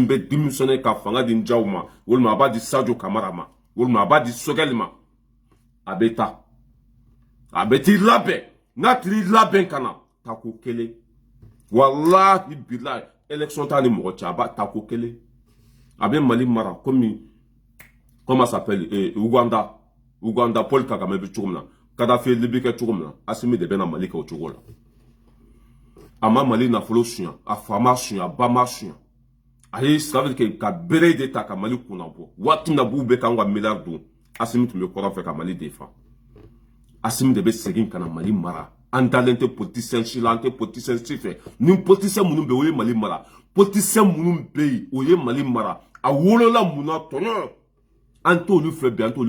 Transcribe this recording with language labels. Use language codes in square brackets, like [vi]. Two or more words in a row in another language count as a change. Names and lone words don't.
[bm] bɛ démissionner ka fanga di Njaw ma walima a b'a di Sadio Kamara ma walima a b'a di Sogɛli ma a bɛ taa a bɛ t'i labɛn n'a t'i labɛn ka na tako kelen walahi bilahi élection t'a ni mɔgɔ cɛ a b'a tako kelen a bɛ Mali mara [fr] comme comment ça s'appelle [bm] Ouganda Paul Kagame bɛ cogo min na Kadhafi Libye kɛ cogo min na Asimi de bɛ na Mali kɛ o cogo la a ma Mali nafolo suɲa a fa ma suɲa a ba ma suɲa a ye [fr] ça veut dire que [bm] ka bere de ta ka Mali kunna bɔ waati min na b'u bɛ k'an ka miliyari dun Asimi tun bɛ kɔrɔn fɛ ka Mali défend Asimi de bɛ segin ka na Mali mara an dalen tɛ politicien si la an tɛ politicien si fɛ ni politicien minnu bɛ yen o ye Mali mara politicien minnu bɛ yen o ye Mali mara a wolola mun na tɔɲɔ an t'olu fɛ bi an t'olu